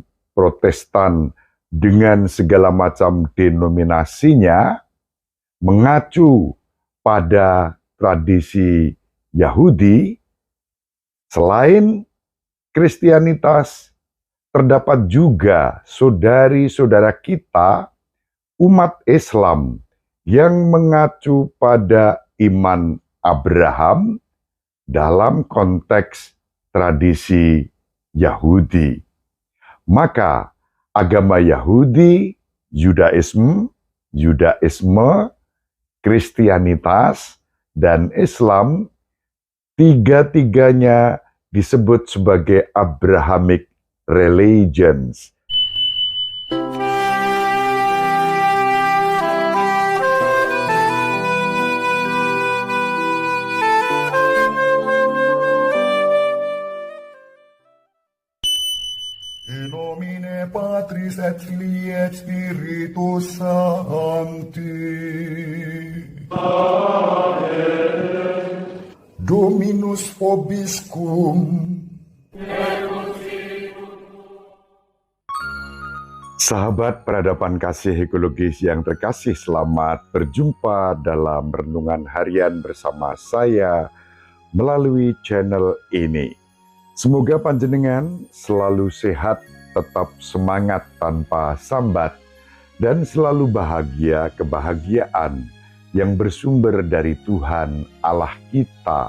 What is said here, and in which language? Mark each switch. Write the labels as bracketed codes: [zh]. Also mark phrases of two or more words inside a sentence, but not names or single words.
[id] Protestan, dengan segala macam denominasinya, mengacu pada tradisi Yahudi, selain Kristianitas, terdapat juga saudari-saudara kita, umat Islam, yang mengacu pada iman Abraham dalam konteks tradisi Yahudi. Maka agama Yahudi, Yudaisme, Kristianitas, dan Islam, tiga-tiganya disebut sebagai [en] Abrahamic religions. [la] In nomine Patris et Filii et Spiritus Sancti. Amen. Dominus vobiscum. [id] Sahabat peradaban kasih ekologis yang terkasih, selamat berjumpa dalam renungan harian bersama saya melalui channel ini. Semoga panjenengan selalu sehat, tetap semangat tanpa sambat, dan selalu bahagia kebahagiaan yang bersumber dari Tuhan Allah kita.